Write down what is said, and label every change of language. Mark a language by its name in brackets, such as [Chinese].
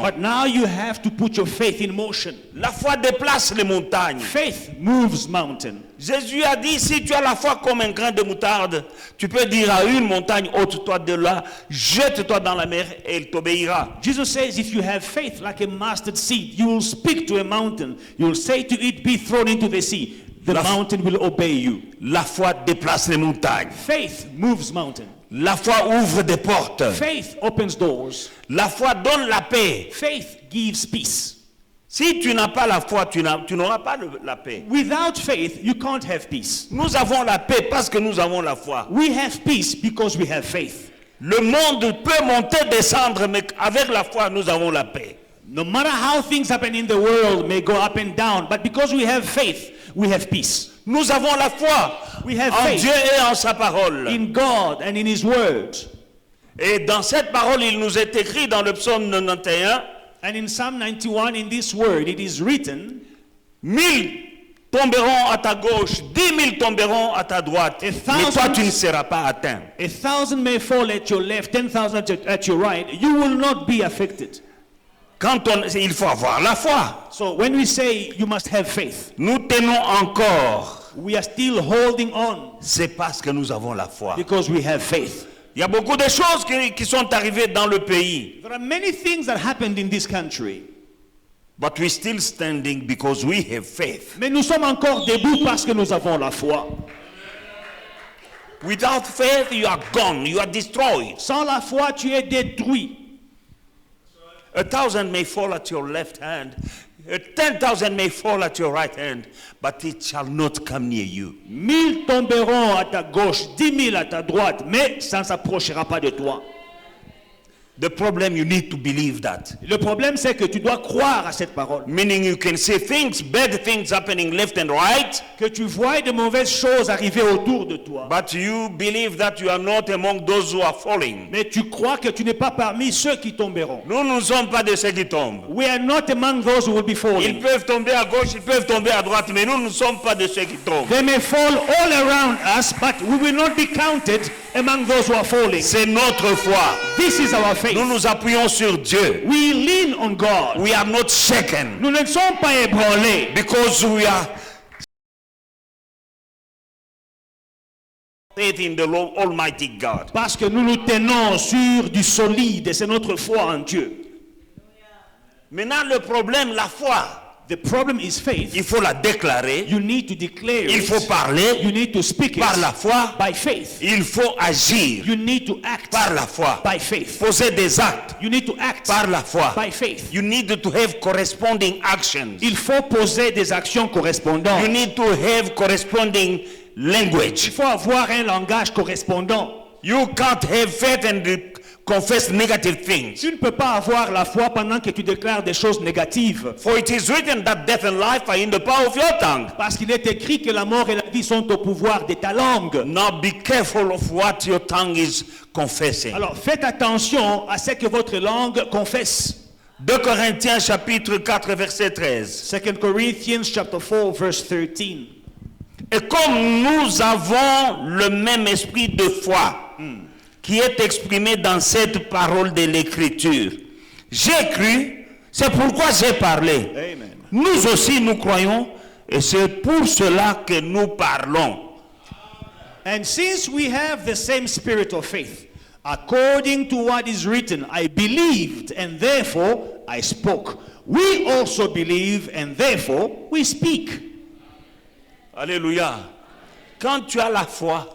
[English] But now you have to put your faith in motion. [French] La foi déplace les montagnes. [English] Faith moves mountain. [French] Jésus a dit, si tu as la foi comme un grain de moutarde, tu peux dire à une montagne, ôte-toi de là, jette-toi dans la mer et elle t'obéira. [English] Jesus says, if you have faith like a mustard seed, you will speak to a mountain. You will say to it, be thrown into the sea. The mountain will obey you. [French] La foi déplace les montagnes. [English] Faith moves mountain. [French] La foi ouvre des portes. [English] Faith opens doors. [French] La foi donne la paix. [English] Faith gives peace. [French] Si tu n'as pas la foi, tu n'auras pas la paix. [English] Without faith, you can't have peace. [French] Nous avons la paix parce que nous avons la foi. [English] We have peace because we have faith. [French] Le monde peut monter, descendre, mais avec la foi, nous avons la paix. [English] No matter how things happen in the world may go up and down, but because we have faith, we have peace. [French] Nous avons la foi [English] We have [French] en [English] faith [French] Dieu et en sa parole. [English] in God and in His Word. [French] Et dans cette parole, il nous est écrit dans le psaume 91, [English] And in Psalm 91, in this word, it is written, [French] 1000 tomberont à ta gauche, 10 000 tomberont à ta droite, mais toi tu ne seras pas atteint. [English] 1,000 may fall at your left, 10,000 at your right. You will not be affected. [French] Il faut avoir la foi. [English] So when we say you must have faith, [French] Nous tenons encore. [English] we are still holding on [French] C'est parce que nous avons la foi. [English] because we have faith. [French] Il y a beaucoup de choses qui sont arrivées dans le pays. [English] There are many things that happened in this country. But we're still standing because we have faith. [French] Mais nous sommes encore debout parce que nous avons la foi. [English] Without faith, you are gone, you are destroyed. [French] Sans la foi, tu es détruit. [English] 1,000 may fall at your left hand, 10,000 may fall at your right hand, but it shall not come near you. [French] 1000 tomberont à ta gauche, 10 000 à ta droite, mais ça ne s'approchera pas de toi. [English] The problem, you need to believe that. [French] Le problème, c'est que tu dois croire à cette parole. [English] Meaning you can see things, bad things happening left and right, [French] Que tu vois de mauvaises choses arriver autour de toi. [English] but you believe that you are not among those who are falling. [French] Mais tu crois que tu n'es pas parmi ceux qui tomberont. Nous ne sommes pas de ceux qui tombent. [English] We are not among those who will be [French] Ils [English] falling. [French] peuvent tomber à gauche, ils peuvent tomber à droite, mais nous ne sommes pas de ceux qui tombent. [English] They may fall all around us, but we will not be counted among those who are falling. [French] C'est notre foi. [English] This is our faith. [French] Nous nous appuyons sur Dieu. [English] We lean on God. We are not shaken [French] Nous ne sommes pas ébranlés [English] because we are faith in the Almighty God. [French] parce que nous nous tenons sur du solide et c'est notre foi en Dieu. Maintenant, le problème, la foi, [English] The problem is faith. [French] il faut la déclarer, [English] You need to declare [French] il faut [English] it. [French] parler [English] You need to speak [French] par la [English] it [French] foi, [English] by faith. [French] il faut agir [English] You need to act [French] par la foi, [English] by faith. [French] poser des actes [English] You need to act [French] par la foi. [English] by faith. You need to have corresponding actions. [French] Il faut poser des actions correspondantes. [English] You need to have corresponding language. [French] Il faut avoir un langage correspondant. [English] You can't have faith and confess negative things. [French] Tu ne peux pas avoir la foi pendant que tu déclares des choses négatives. [English] For it is written that death and life are in the power of your tongue. [French] Parce qu'il est écrit que la mort et la vie sont au pouvoir de ta langue. [English] Now be careful of what your tongue is confessing. [French] Alors faites attention à ce que votre langue confesse. 2 Corinthiens chapitre 4 verset 13. [English] 2 Corinthians chapter 4 verse 13. [French] Et comme nous avons le même esprit de foi qui est exprimé dans cette parole de l'Écriture, j'ai cru, c'est pourquoi j'ai parlé. Amen. Nous aussi nous croyons et c'est pour cela que nous parlons. [English] And since we have the same spirit of faith, according to what is written, I believed and therefore I spoke. We also believe and therefore we speak. [French] Alléluia. Quand tu as la foi,